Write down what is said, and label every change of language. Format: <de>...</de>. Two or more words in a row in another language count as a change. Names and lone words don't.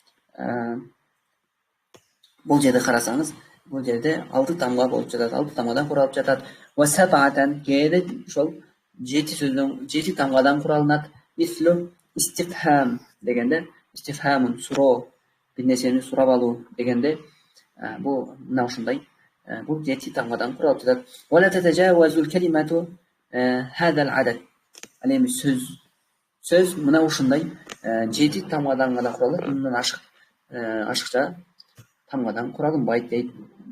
<ky>Бул жерде карасаңыз, бул жерде 6 тамга болуп жатат, 6 тамгадан куралып жатат.</ky> <ar>وسبعة</ar> <ky>кээде ошол 7 тамгадан куралынат.</ky> <ar>مثل استفهام</ar> <ky>дегенде, истифхамун суроо, бир нерсени сурап алуу дегенде, бул мына ошондой бул 7 тамгадан куралып жатат.</ky> <ar>ولا تتجاوز الكلمة هذا العدد.</ar> <ky>Ал эми сөз мына ушундай 7 тамгадан гана куралат, мындан ашыкча тамгадан куралынбайт дейт.</ky>